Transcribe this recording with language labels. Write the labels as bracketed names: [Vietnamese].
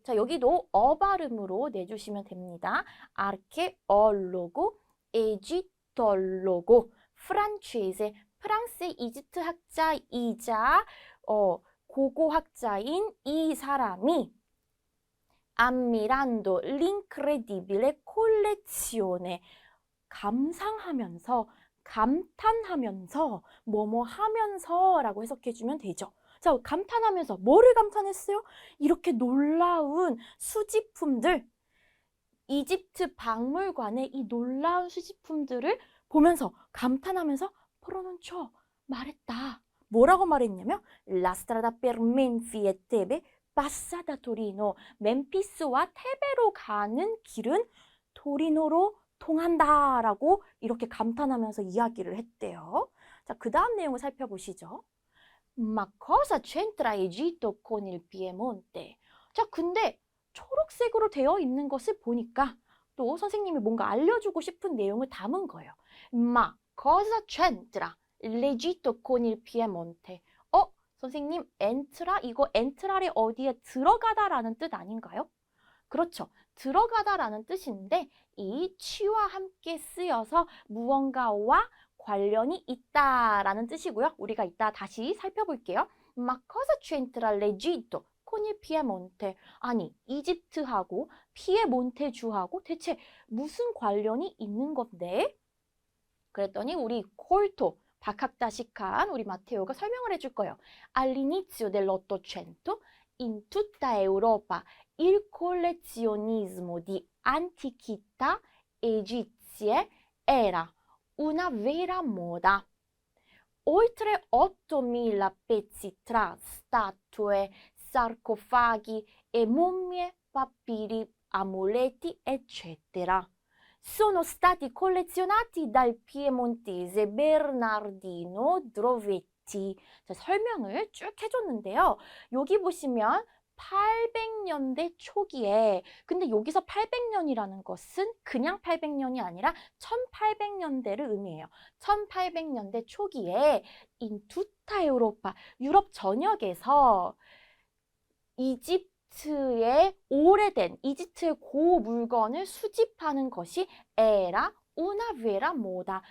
[Korean] 자, 여기도 발음으로 내주시면 됩니다. archeologo, egittologo, francese, 프랑스의 이집트 학자이자 고고학자인 이 사람이 [Italian] ammirando l'incredibile collezione, [Korean] 감상하면서, 감탄하면서, 뭐뭐 하면서라고 해석해주면 되죠. 자, 감탄하면서 뭐를 감탄했어요? 이렇게 놀라운 수집품들, 이집트 박물관의 이 놀라운 수집품들을 보면서 감탄하면서 pronunciò, 말했다. 뭐라고 말했냐면 [Italian] La strada per Menfi e Tebe passa da Torino. [Korean] 멤피스와 테베로 가는 길은 토리노로 통한다라고 이렇게 감탄하면서 이야기를 했대요. 자, 그 다음 내용을 살펴보시죠. [Italian] Ma cosa c'entra Egitto con il Piemonte? [Korean] 자, 근데 초록색으로 되어 있는 것을 보니까 또 선생님이 뭔가 알려주고 싶은 내용을 담은 거예요. [Italian] Ma cosa c'entra l'Egitto con il Piemonte? [Korean] 선생님, 엔트라, 이거 엔트라리 어디에 들어가다라는 뜻 아닌가요? 그렇죠. 들어가다라는 뜻인데 이 치와 함께 쓰여서 무언가와 관련이 있다라는 뜻이고요. 우리가 이따 다시 살펴볼게요. [Italian] Ma cosa c'entra l'Egitto con il Piemonte? [Korean] 아니, 이집트하고 피에몬테주하고 대체 무슨 관련이 있는 건데? 그랬더니 우리 콜토, 박학다식한 우리 마테오가 설명을 해줄 거예요. [Italian] All'inizio dell'Ottocento, in tutta Europa, il collezionismo di antichità egizie era una vera moda. Oltre 8.000 pezzi tra statue, sarcofagi e mummie, papiri, amuleti, eccetera. Sono stati collezionati dal piemontese Bernardino Drovetti. [Korean] 자, 설명을 쭉 해줬는데요. 여기 보시면 800년대 초기에, 근데 여기서 800년이라는 것은 그냥 800년이 아니라 1800년대를 의미해요. 1800년대 초기에 [Italian] in tutta Europa, [Korean] 유럽 전역에서 이집트의 오래된 이집트의 고 물건을 수집하는 것이 [Italian] era una vera moda.